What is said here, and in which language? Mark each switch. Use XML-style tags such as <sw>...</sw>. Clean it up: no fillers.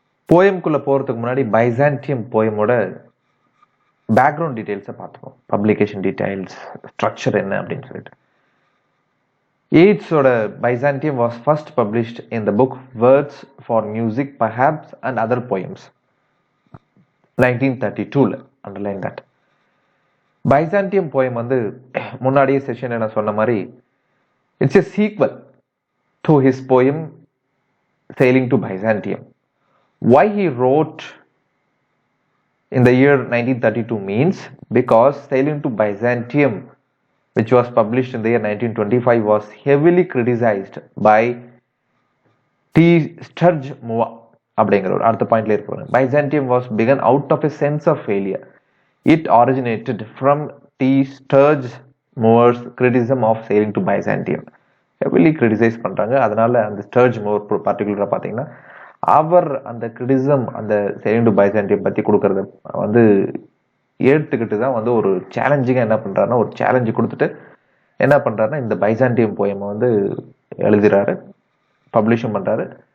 <ta>போயம்குள்ள போறதுக்கு முன்னாடி Byzantium போயமோட background டீடைல்ஸை பார்த்துப்போம். பப்ளிகேஷன் டீடைல்ஸ், ஸ்ட்ரக்சர் என்ன அப்படின்னு சொல்லிட்டு.</ta> <en>Yeatsோட Byzantium was first published in the book Words for Music, Perhaps and Other Poems, 1932. Underline that.</en> <ta>Byzantium poem வந்து முன்னாடியே செஷன் நான் சொன்ன மாதிரி it's</ta> <en>a sequel to his poem Sailing to Byzantium. Why he wrote in the year 1932 means because Sailing to Byzantium, which was published in the year 1925, was heavily criticized by T. Sturge Moore.</en> <ta>அப்படிங்கிற ஒரு அடுத்த பாயிண்ட்ல இருப்பாங்க.</ta> <en>Byzantium was begun out of a sense of failure. It originated from T. Sturge Moore's criticism of Sailing to Byzantium.</en> <ta>Heavily criticise பண்ணுறாங்க. அதனால அந்த ஸ்டர்ஜ் மோர் பர்டிகுலராக பார்த்தீங்கன்னா அவர் அந்த கிரிட்டிசம் அந்த Sailing to Byzantium பற்றி கொடுக்கறத வந்து ஏற்றுக்கிட்டு தான் வந்து ஒரு சேலஞ்சிங்காக என்ன பண்ணுறாருன்னா ஒரு சேலஞ்சு கொடுத்துட்டு என்ன பண்ணுறாருன்னா இந்த பைசாண்டியம் போயமை வந்து எழுதுகிறாரு, பப்ளிஷும் பண்ணுறாரு.</ta>